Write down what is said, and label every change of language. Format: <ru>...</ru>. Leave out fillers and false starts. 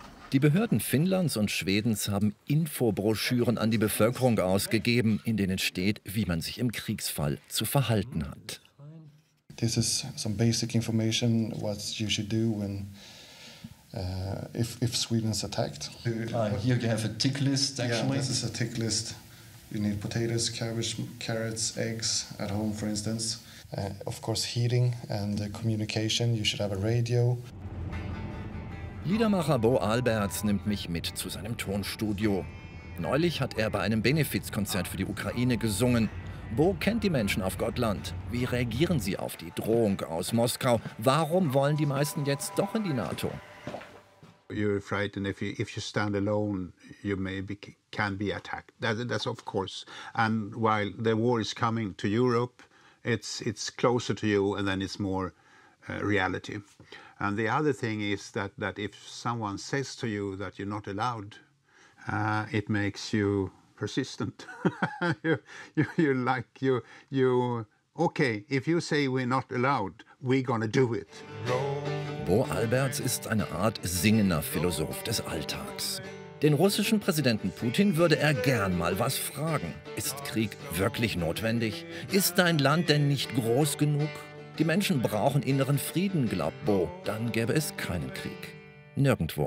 <de>Die Behörden Finnlands und Schwedens haben Infobroschüren an die Bevölkerung ausgegeben, in denen steht, wie man sich im Kriegsfall zu verhalten hat.</de> <en>This is some basic information what you should do when if Sweden is attacked. Here you have a tick list actually. Yeah, this is a tick list. You need potatoes, cabbage, carrots, eggs at home, for instance. Of course, heating and communication. You should have a radio.</en> <de>Liedermacher Bo Alberts nimmt mich mit zu seinem Tonstudio. Neulich hat er bei einem Benefizkonzert für die Ukraine gesungen. Bo kennt die Menschen auf Gotland. Wie reagieren sie auf die Drohung aus Moskau? Warum wollen die meisten jetzt doch in die NATO?</de> <en>You're frightened if you stand alone, you can be attacked. That's of course. And while the war is coming to Europe, it's closer to you, and then it's more reality. And the other thing is that if someone says to you that you're not allowed, it makes you persistent. Okay, if you say we're not allowed, we're gonna do it.</en> <de>Bo Alberts ist eine Art singender Philosoph des Alltags. Den russischen Präsidenten Putin würde er gern mal was fragen. Ist Krieg wirklich notwendig? Ist dein Land denn nicht groß genug? Die Menschen brauchen inneren Frieden, glaubt Bo. Dann gäbe es keinen Krieg. Nirgendwo.</de>